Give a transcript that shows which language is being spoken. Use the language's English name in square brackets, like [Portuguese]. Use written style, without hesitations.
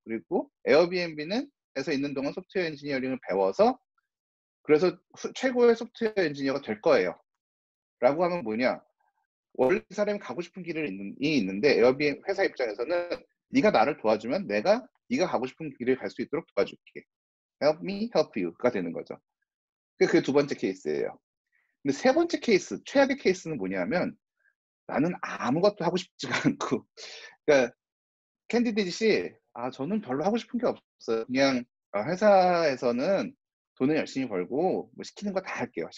[Korean] 그리고 에어비앤비는 에서 있는 동안 소프트웨어 엔지니어링을 배워서 그래서 최고의 소프트웨어 엔지니어가 될 거예요. 라고 하면 뭐냐? 원래 사람이 가고 싶은 길이 있는데 에어비앤비 회사 입장에서는 네가 나를 도와주면 내가 네가 가고 싶은 길을 갈 수 있도록 도와줄게. [English] Help me, help you [Korean] 가 되는 거죠. 그게 두 번째 케이스예요. 근데 세 번째 케이스, 최악의 케이스는 뭐냐면 나는 아무것도 하고 싶지가 않고 그러니까 캔디데이시 저는 별로 하고 싶은 게 없어요. 그냥 회사에서는 돈을 열심히 벌고 뭐 시키는 거 다 할게요.